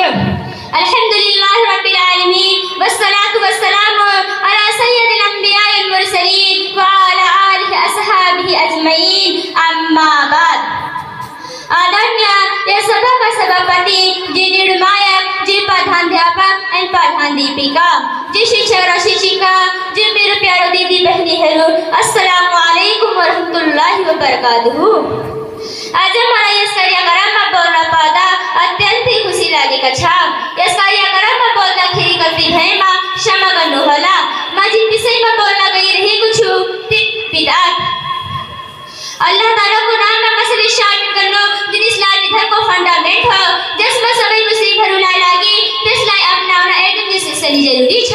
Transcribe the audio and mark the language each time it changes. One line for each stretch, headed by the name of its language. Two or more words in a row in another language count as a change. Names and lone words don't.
Arabic: الحمد لله رب العالمين والصلاة والسلام على سيد الأنبياء والمرسلين وعلى آله أصحابه أجمعين، أما بعد.
Nepali: आदरणीय या सभा का सभापति, जी निर्णायक, जी प्रधानाध्यापक एवं प्रधानाध्यापिका, जी शिक्षक र शिक्षिका, जी मेरो प्यारो दिदी बहिनीहरू,
Arabic: السلام عليكم ورحمة الله وبركاته.
Nepali: आज मलाई यस कार्यक्रममा बोल्न पाउँदा अत्यन्तै खुसी लागेको छ। यस कार्यक्रममा बोल्दाखेरि गल्ती भएमा क्षमा गर्नुहोला। म जुन विषयमा बोल्न गइरहेको छु त्यो बिदअत। अल्लाह तालाको नाममा कसरी शामिल गर्नु जुन इस्लामी धर्मको फन्डामेन्ट हो, जसमा सबै मुस्लिमहरूलाई लागि त्यसलाई अपनाउन एकदम नेसेसरी जरुरी छ।